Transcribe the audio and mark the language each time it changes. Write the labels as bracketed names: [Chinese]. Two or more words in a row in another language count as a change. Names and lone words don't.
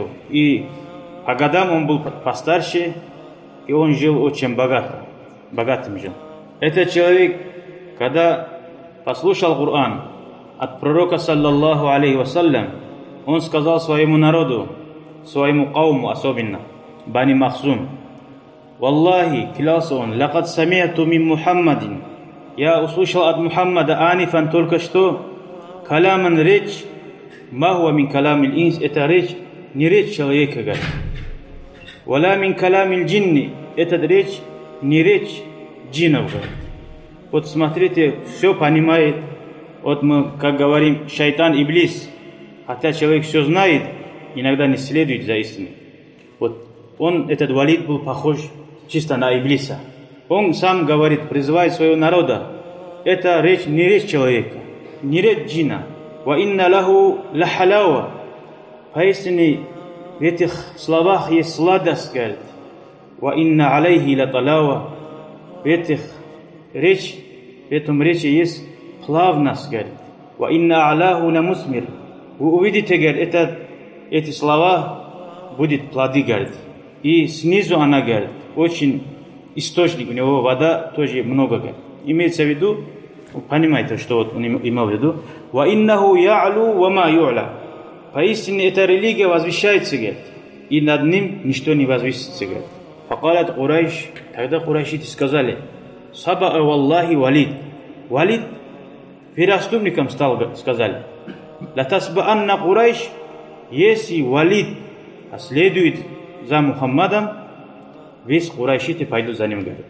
[Russian] И по годам он был постарше, и он жил очень богатым жил. Этот человек, когда послушал Коран от пророка, [Arabic] صلى الله عليه وسلم, [Russian] он сказал своему народу, своему кауму особенно, Бани Махзум: «Валлахи, клялся он, [Arabic] لقد سمعت من محمد, [Russian] я услышал от Мухаммада анифан только что, каламан речь, [Arabic] ما هو من كلام الإنس, [Russian] это речь, не речь человека, говорит. [Arabic] ولا من كلام الجن, [Russian] это речь, не речь джинов, говорит». Вот смотрите, все понимает. Вот мы, как говорим, шайтан, иблис. Хотя человек все знает, иногда не следует за истиной. Вот он, этот Валид, был похож чисто на иблиса. Он сам говорит, призывает своего народа. Это речь, не речь человека, не речь джина. [Arabic] وإن له لحلاوة. [Russian] Поистине в этих словах есть сладость, говорит. [Arabic] وإن عليه لطلاوة. [Russian] В этом речи есть плавность, говорит. [Arabic] وإن أعلاه لمثمر. [Russian] Вы увидите, говорит, эти слова будет плоды, говорит. И снизу она, говорит, очень источник, у него вода тоже много, говорит. Имеется в виду, понимаете, что вот он имел в виду? [Arabic] وإنه يعلو وما يعلى. [Russian] Поистине эта религия возвещается, говорит, и над ним ничто не возвысится, говорит. [Arabic] فقالت قريش, [Russian] тогда курайшиты сказали: [Arabic] صبأ والله الوليد. [Russian] Валид первоступником стал, сказали. [Arabic] لتصبأن قريش, [Russian] если Валид следует за Мухаммадом, весь курайшиты пойдут за ним, говорит.